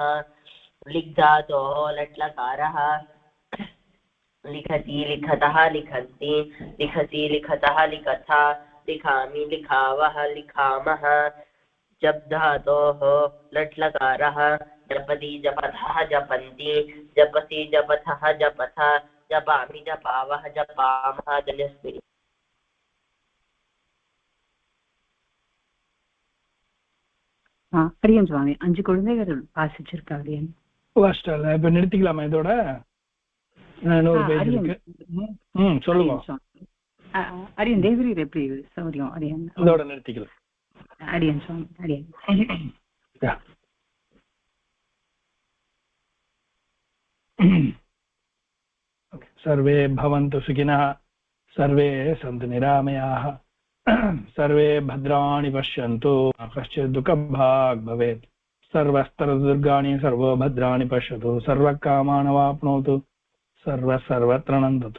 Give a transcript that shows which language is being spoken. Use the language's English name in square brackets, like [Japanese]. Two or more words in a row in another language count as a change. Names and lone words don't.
[Sanskrit] लिक् धातोः लट् लकारः लिखति लिखतः लिखन्ति लिखसि लिखतः लिखथ लिखामि लिखावः लिखामः. जप धातोः लट् लकारः जपति जपथः जपन्ति जपसि जपथः जपथ जपामि जपावः जपामः. धन्योस्मि. [Tamil] அடியன் சுவாமி 5 குழந்தைகள் வாசிச்சிருக்கா அடியன். லாஸ்ட்டால இப்ப நிறுத்திக்கலாமா இதோட? இன்னொரு பேஜ் இருக்கு. சொல்லுங்க. அடியன் தேவரி எப்படி சௌரியம் அடியன் இதோட நிறுத்திக்கலாம். அடியன் சுவாமி அடியன். [Sanskrit] सर्वे भवन्तु सुखिनः, सर्वे सन्तु निरामयाः, सर्वे भद्राणि पश्यन्तु, कश्चित् दुःखभाग् भवेत्, सर्वस्तरदुर्गाणि सर्वो भद्राणि पश्यतु, सर्वकामानवाप्नोतु, सर्वत्र नन्दतु.